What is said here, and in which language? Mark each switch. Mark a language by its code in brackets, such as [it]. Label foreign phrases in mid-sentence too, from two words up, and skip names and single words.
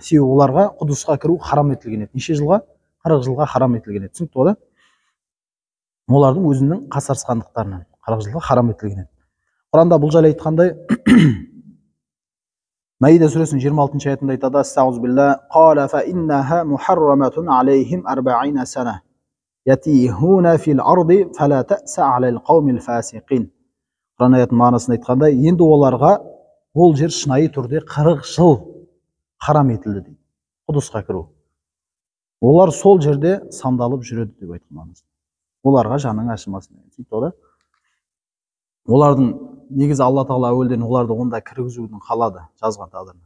[kk] Себебі оларға Құдысқа кіру харам етілген еді. Неше жылға? 40 жылға харам етілген еді. Түсінікті ғой? Олардың өзінің қасарысқандықтарынан 40 жылға харам етілген еді. Құранда бұл жайлы айтқандай, Маида сүресінің 26 аятында айтады: [ar] "أستغفر الله قال فإنها محرمة عليهم 40 سنة. يتيهون في الأرض فلا تأس على القوم الفاسقين." [kk] Құран аятының мағынасын айтқанда, енді оларға ол жер шынайы түрде 40 жыл харам етілді дейді. Құдысқа кіру. Олар сол жерде сандалып жүреді деп айтқан. Оларға жаның ашымасын. Олардың негізі Алла тағала әуелден оларды онда кіргізудің қалады, жазған тағдырына.